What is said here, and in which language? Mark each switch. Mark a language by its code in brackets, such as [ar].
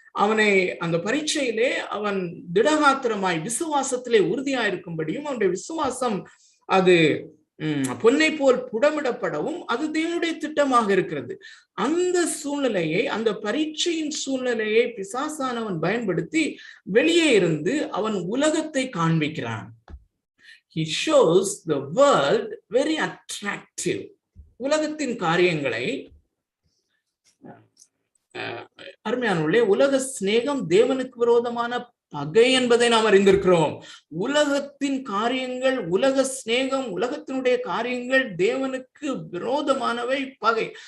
[ta] அவனை அந்த பரீட்சையிலே அவன் திடகாத்திரமாய் விசுவாசத்திலே உறுதியாயிருக்கும்படியும், அவனுடைய விசுவாசம் அது பொன்னை போல் புடமிடப்படவும் அது தேவனுடைய திட்டமாக இருக்கிறது. அந்த சூழ்நிலையை, அந்த பரீட்சையின் சூழ்நிலையை பிசாசானவன் பயன்படுத்தி வெளியே இருந்து அவன் உலகத்தை காண்பிக்கிறான். [en] He shows the world very attractive. [ta] உலகத்தின் காரியங்களை, அருமையானவர்களே, உலக சிநேகம் தேவனுக்கு விரோதமான பகை என்பதை நாம் அறிந்திருக்கிறோம். உலகத்தின் காரியங்கள், உலக சிநேகம், உலகத்தினுடைய காரியங்கள் தேவனுக்கு விரோதமானவை, பகை.